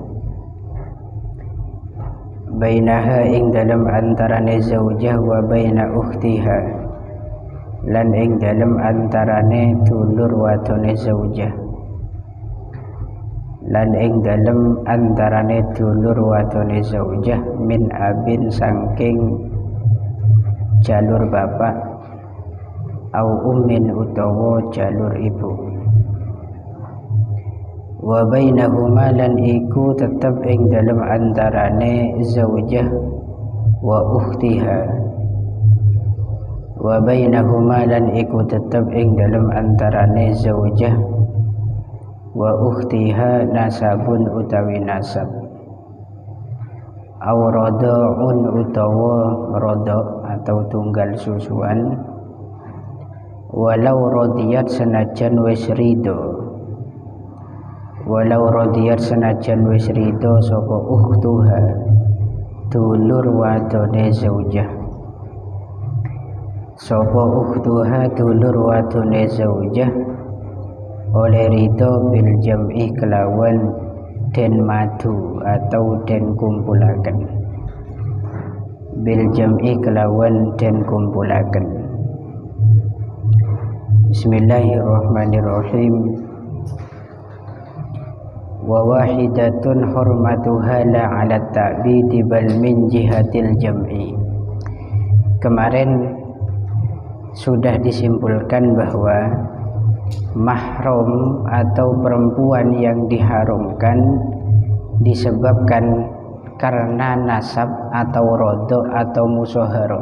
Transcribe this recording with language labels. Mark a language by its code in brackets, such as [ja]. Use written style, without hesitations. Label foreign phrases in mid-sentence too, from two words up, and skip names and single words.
[jv] Bainaha ing dalem antarane zaujah [ar] وبين أختها, [jv] lan ing dalem antarane dulur wadone zaujah. Lan ing dalem antarane dulur wadone zaujah [ar] من أب [jv] saking jalur bapak, [ar] أو أم [jv] utawa jalur ibu. [ar] وبينهما, [jv] lan iku tetep ing dalem antarane [ar] زوجة وأختها. وبينهما, [jv] lan iku tetep ing dalem antarane [ar] زوجة وأختها نسب [jv] utawi nasab. [ar] أو رضاع [jv] utawa rada' atau tunggal susuan. [ar] ولو رضيت [jv] senajan wis ridho. [ar] ولو رضيت [jv] senajan wis ridho sapa ukhtuha, dulur wadone zaujah. Sapa ukhtuha, dulur wadone zaujah, oleh ridho [ar] بالجمع [jv] kelawan den madu atau den kumpulaken. [ar] بالجمع [jv] kelawan den kumpulaken. [ar] بسم الله الرحمن الرحيم. وواحدة حرمتها لا على التأبيد بل من جهة الجمع. [id] Kemarin sudah disimpulkan bahwa mahram atau perempuan yang diharumkan disebabkan karena nasab atau rodo atau musoharo.